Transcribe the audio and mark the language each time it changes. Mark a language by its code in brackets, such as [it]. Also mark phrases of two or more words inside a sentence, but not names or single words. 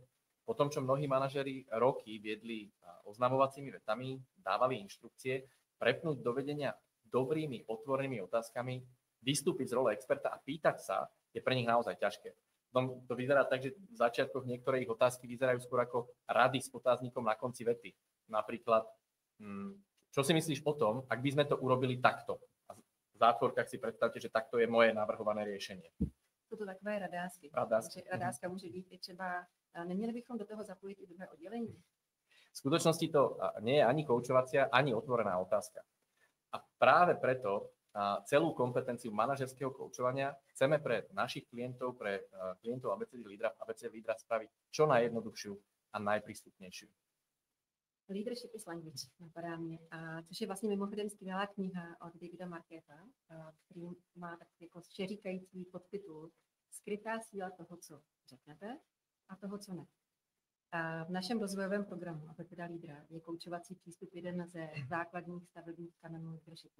[sk] Po tom, čo mnohí manažeri roky viedli oznamovacími vetami, dávali inštrukcie, prepnúť do vedenia dobrými, otvorenými otázkami, vystúpiť z role experta a pýtať sa, je pre nich naozaj ťažké. To vyzerá tak, že v začiatkoch niektoré ich otázky vyzerajú skôr ako rady s otáznikom na konci vety. Napríklad, čo si myslíš o tom, ak by sme to urobili takto? A v zátvorkách si predstavte, že takto je moje navrhované riešenie. [cs] Jsou to takové radásky. Radáska může být i třeba, neměli bychom do toho zapojit i druhé oddělení? [sk] V skutočnosti to nie je ani koučovacia, ani otvorená otázka. A práve preto celú kompetenciu manažerského koučovania chceme pre našich klientov, pre klientov ABCD Lídra spraviť čo najjednoduchšiu a najprístupnější. [en] Leadership is language, [cs] napadá mě, což je vlastně mimochodem skvělá kniha od Davida Marketa, který má takový jako všeříkající podtitul Skrytá síla toho, co řeknete a toho, co ne. A v našem rozvojovém programu ABCD Lídra je koučovací přístup jeden ze základních stavebních kamenů leadershipu.